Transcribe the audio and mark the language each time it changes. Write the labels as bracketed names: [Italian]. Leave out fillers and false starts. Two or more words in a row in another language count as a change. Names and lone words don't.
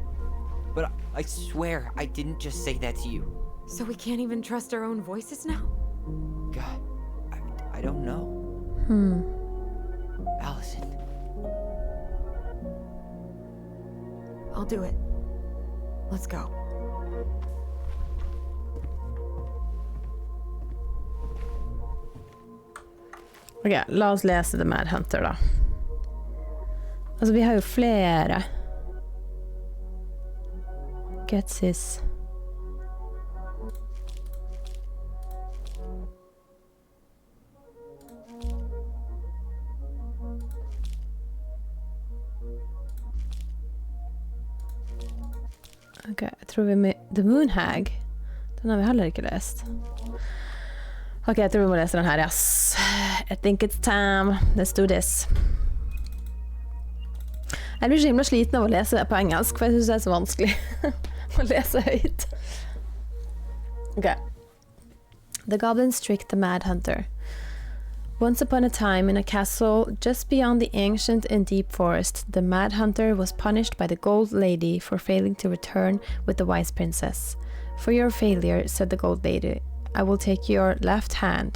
[English] But I swear I didn't just say that to you. So we can't even trust our own voices now? God, I don't know. Allison. I'll do it. Let's go. [Norwegian] Ok, la oss lese The Mad Hunter da. Altså, vi har jo flere. Getsis. Ok, jeg tror vi med The Moonhag. Den har vi heller ikke lest. Ok, jeg tror vi må lese den her, [English] yes. I think it's time. Let's do this. [Norwegian] Jeg blir så himla sliten av å lese på engelsk, for jeg synes det er så vanskelig å lese høyt. Ok. [English] The goblins tricked the Mad Hunter. Once upon a time, in a castle just beyond the ancient and deep forest, the Mad Hunter was punished by the Gold Lady for failing to return with the Wise Princess. For your failure, said the Gold Lady, I will take your left hand.